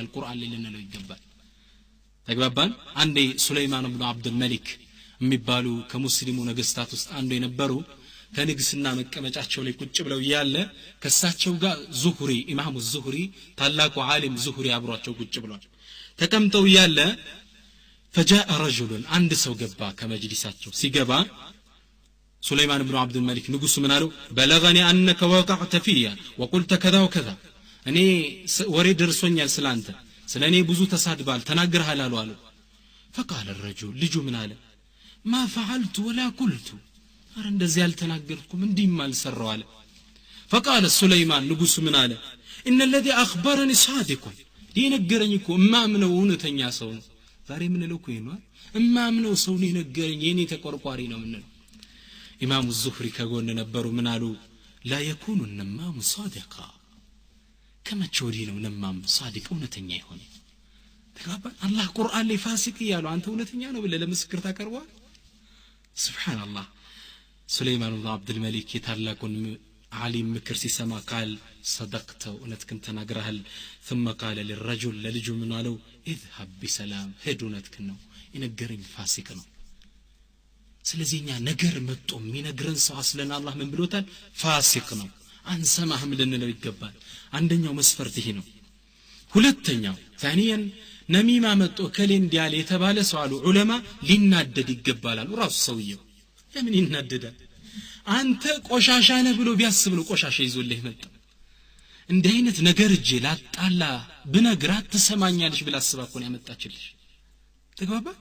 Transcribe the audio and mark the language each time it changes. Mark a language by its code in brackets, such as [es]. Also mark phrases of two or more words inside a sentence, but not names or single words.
[am] ቁርአን ላይ ልንለው ይገባል ተግባባን አንዴ ሱለይማን ኢብኑ አብዱል መሊክ የሚባሉ ከሙስሊሙ ነገስታት ውስጥ አንዱ የነበሩ ከንግስና መቀመጫቸው ላይ ቁጭ ብለው ያለ ከሳቸው ጋር ዙሁሪ ኢማሙ ዙሁሪ ታላቁ ዓሊም ዙሁሪ አብሯቸው ቁጭ ብሏል ተቀምጠው ያለ [ar] فجاء رجل عند [am] ሰው ገባ ከመጅሊሳቸው ሲገባ ሱለይማን ኢብኑ አብዱል መሊክ ንጉስ ምን አለው [ar] بلغني انك وقعت فيا وقلت كذا وكذا [am] እኔ ወሬ ደርሶኛል ስላንተ ስለኔ ብዙ ተሳድባል ተናግረሃል አሉ [ar] فقال الرجل [am] ልጁ ምን አለ [ar] ما فعلت ولا قلت [am] አረ እንደዚህ ያልተናገርኩም እንዲም አልሰራው አለ [ar] فقال سليمان [am] ንጉስ ምን አለ [ar] ان الذي اخبرني صادق [am] ዲነገረኝ እኮ እማምነው እውነተኛ ሰው ነው ዛሬ ምን ነው እኮ ይኗል እማምነው ሰው ነው የነገረኝ የኔ ተቆርቋሪ ነው ምን ነው ኢማሙ ዙህሪ ከጎን ነበሩ ምን አሉ [ar] لا يكون النمام صادقا [am] ከመቼ ወዲህ ነው ነማም صادق እውነተኛ ይሆን ተጋባ አላህ ቁርአን ላይ ፋሲቅ ይያሉ አንተ እውነተኛ ነው ብለህ ለምስክር ታቀርበዋል ሱብሃንአላህ ሱለይማን ኢብኑ አብዱል መሊክ የታላቁን ዓሊም ምክር ሲሰማ ቃል صدقت እውነትክን ተናግረሃል [ar] ثم قال للرجل [am] ለልጁ ምን አለው [ar] اذهب بسلام [am] ሄድ እውነትክን ነው ይነገረኝ ፋሲቅ ነው ስለዚህኛ ነገር መጥቶ የሚነግረን ሰው አስለን አላህ ምን ብሎታል ፋሲቅ ነው አንሰማህም ልንለው ይገባል አንደኛው መስፈርት ይሄ ነው ሁለተኛው ثانيا ነሚማ መጥቶ ከሌ እንዲያለ የተባለ ሰው አሉ ዑለማ ሊናደድ ይገባል አሉ ራሱ ሰውየው ለምን ይናደዳል አንተ ቆሻሻ ነህ ብሎ ቢያስብ ነው ቆሻሻ ይዞልህ መጣ እንደ አይነት ነገር እጄ ላጣላ ብነግራት ትሰማኛለሽ ብላ አስባ እኮ ነው ያመጣችልሽ ተግባባ